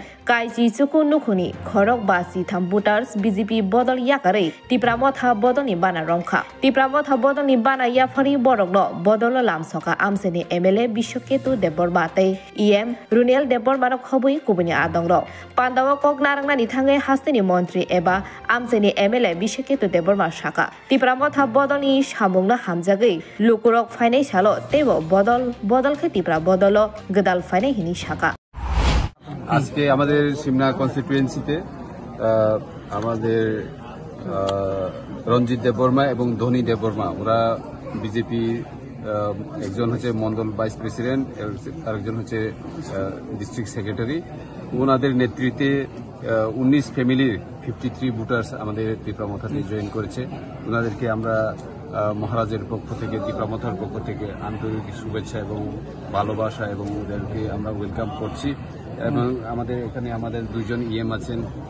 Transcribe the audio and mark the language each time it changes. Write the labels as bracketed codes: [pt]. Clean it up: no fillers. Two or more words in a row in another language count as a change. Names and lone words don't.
[trp] कायजी चुकु नुखुनि खरक बासि थाम बुटार्स बीजेपी बदल याकारै तिप्रामथा बदलनि बाना रंखा तिप्रामथा बदलनि बाना याफारि बरकनो बदल लामसका आमसेनि एमएलए बिश्वकेतु देबबर्मा तै ईएम रुनेल देबबर्मा खबुइ कुबुनि आदंग पान्दाव कक नारंनानि थाङै हास्तेनि मन्त्री एबा आमसेनि एमएलए बिश्वकेतु देबबर्मा साका तिप्रामथा बदलनि सामुंनो हामजागै लुकुरक फाइनाय सालो तेबो बदलखे तिप्रा बदल गदाल फाइनाय हिनि साका [bn] আজকে আমাদের সিমনা কনস্টিটুয়েন্সিতে আমাদের রঞ্জিত দেববর্মা এবং ধনী দেববর্মা ওরা বিজেপি একজন হচ্ছে মন্ডল [en] vice president [bn] আরেকজন হচ্ছে [en] district secretary [bn] ওনাদের নেতৃত্বে 19 ফ্যামিলির 53 ভোটার্স আমাদের তিপ্রামথাতে জয়েন করেছে ওনাদেরকে আমরা মহারাজের পক্ষ থেকে তিপ্রামথার পক্ষ থেকে আন্তরিক শুভেচ্ছা এবং ভালোবাসা এবং ওদেরকে আমরা ওয়েলকাম করছি এবং আমাদের এখানে আমাদের দুইজন ইএম আছেন